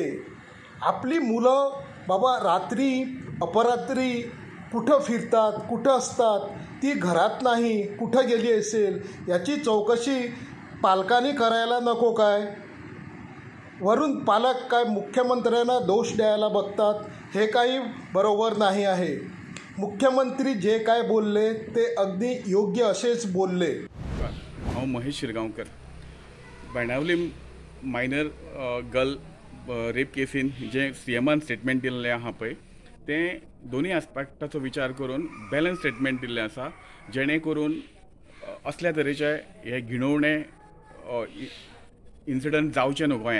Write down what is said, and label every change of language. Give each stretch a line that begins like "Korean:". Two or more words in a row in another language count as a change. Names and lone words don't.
Marathi: आपली मुलं बाबा रात्री अपरात्री कुठं फिरतात, कुठं असतात, ती घरात नाही, कुठं गेली असेल याची चौकशी पालकांनी करायला नको काय? वरून पालक काय मुख्यमंत्र्यांना दोष द्यायला बघतात, हे काही बरोबर नाही आहे. मुख्यमंत्री जे काय बोलले ते अगदी योग्य असेच बोलले.
Konkani: हांव महेश शिरगांवकर. बाणावली
English: minor girl rape case
Konkani: जे सीएमान स्टेटमेंट दिल्लें आहा पळय, तें दोनूय आस्पेक्टाचो विचार करून
English: balance statement
Konkani: दिल्लें आसा, जेणे करून असल्या तरेचे हे घिणवणे इन्सिडंट जावचे न्हू गोंयांत.